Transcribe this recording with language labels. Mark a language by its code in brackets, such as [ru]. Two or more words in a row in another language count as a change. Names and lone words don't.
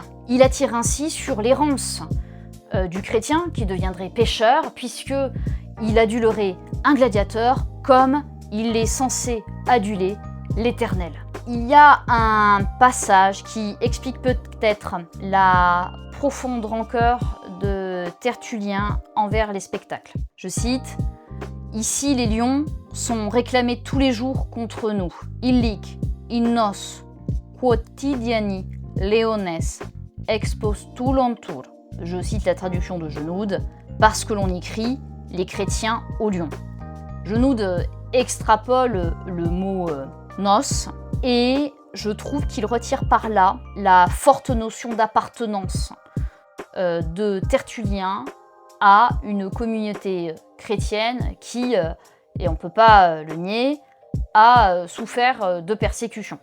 [fr] Il attire ainsi sur l'errance du chrétien qui deviendrait pécheur puisque il adulerait un gladiateur comme il est censé aduler l'Éternel. Il y a un passage qui explique peut-être la profonde rancœur de Tertullien envers les spectacles. Je cite « Ici les lions sont réclamés tous les jours contre nous. [la] Illic, in nos, quotidiani, leones, expostulantur ». [fr] Je cite la traduction de Genoud, parce que l'on y crie les chrétiens aux lions. Genoud extrapole le mot nos et je trouve qu'il retire par là la forte notion d'appartenance de Tertullien à une communauté chrétienne qui, et on ne peut pas le nier, a souffert de persécutions.